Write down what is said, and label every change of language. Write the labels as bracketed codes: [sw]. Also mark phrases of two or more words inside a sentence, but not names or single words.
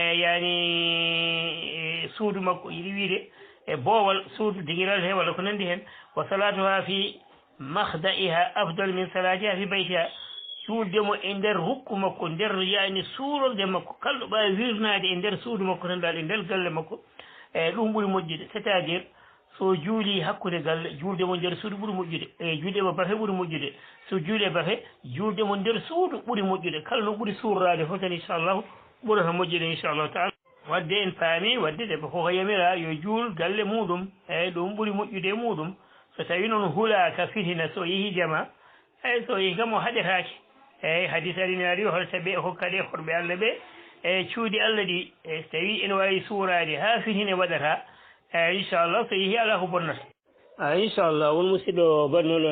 [ff] yani suudu makko yiɗi wiide e boowal suudu digiral he walla ko nandi hen [ar] وصلاتها في مخدعها أفضل من صلاتها في بيتها [ff] juuldemo e nder hukku makko nder yani suurorde makko kalɗo ɓawi wirnade e nder suudu makko tan dal e nder galle makko e ɗum ɓuuri moƴƴude [fr] c' est à dire [ff] so juuli hakkude galle juuldemo nder suudu ɓuuri moƴƴude e juuldemo bafe ɓuuri moƴƴude so juuli e bafe juuldemo nder suudu ɓuuri moƴƴude kala no ɓuuri suurrade fof tan inchallahu ɓurata moƴƴude [ar] إن شاء الله تعالى [ff] wadde en paami wadde debbo koko yamira yo juul galle muɗum eyyi ɗum ɓuuri moƴƴude e muɗum so tawi noon hulaka fitina so yeehi jama eyyi so yeehi kam o haɗetake eyyi hadis aɗini ari holta ɓe hokkaɗe horɓe Allah ɓe e cuuɗi Allah ɗi e so tawi ene wawi suurade ha fitine waɗata eyyi inchallah so yeehi ala ko bonnata inchallah won musidɗo bannoɗo